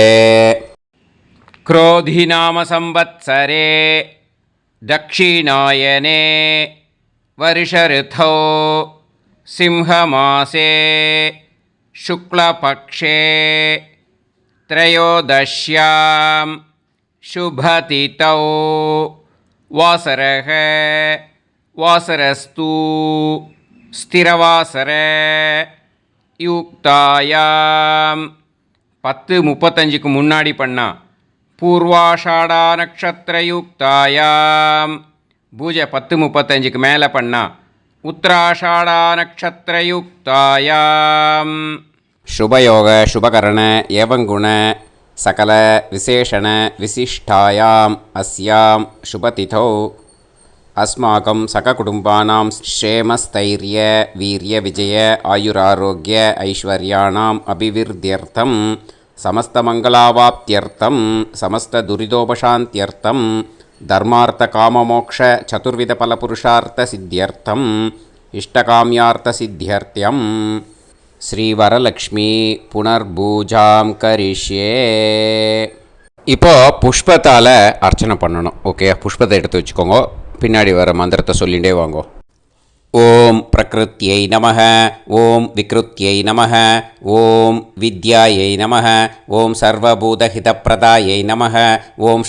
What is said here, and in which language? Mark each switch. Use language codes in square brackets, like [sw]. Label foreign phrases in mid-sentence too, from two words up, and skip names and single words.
[sa] क्रोधिनाम संवत्सरे दक्षिणायने वर्षऋतौ सिंहमासे शुक्लपक्षे त्रयोदश्यां शुभतिथौ वासरः वासरस्तु स्थिरवासर युक्तायां [ta] 10:35க்கு முன்னாடி பண்ணா [sa] पूर्वाषाढा नक्षत्र युक्तायाम्. [ta] பூஜை 10:35க்கு மேலே பண்ணா [sa] उत्तराषाढा नक्षत्र युक्तायाम्. शुभयोग शुभकरण एवङ्गुण सकल विशेषण विशिष्टायाम् अस्याम् शुभतिथौ अस्माकं सहकुटुम्बानां क्षेमस्थैर्य वीर्य विजय आयुरारोग्य ऐश्वर्याणाम् अभिवृद्ध्यर्थं समस्तमङ्गलावाप्त्यर्थं समस्तदुरितोपशान्त्यर्थं धर्मार्थ काम मोक्ष चतुर्विध फल पुरुषार्थ सिद्ध्यर्थम इष्टकाम्यार्थ सिद्ध्यर्थ्यम श्री वरलक्ष्मी पुनर्पूजाम करिष्ये. [ta] இப்போ புஷ்பத்தால் அர்ச்சனை பண்ணணும். ஓகே, புஷ்பத்தை எடுத்து வச்சுக்கோங்க. பின்னாடி வர மந்திரத்தை சொல்லிகிட்டே வாங்கோ. [sa] ॐ प्रकृत्यै नमः, ॐ विकृत्यै नमः, ॐ विद्यायै नमः, ॐ सर्वभूतहितप्रदायै नमः, ॐ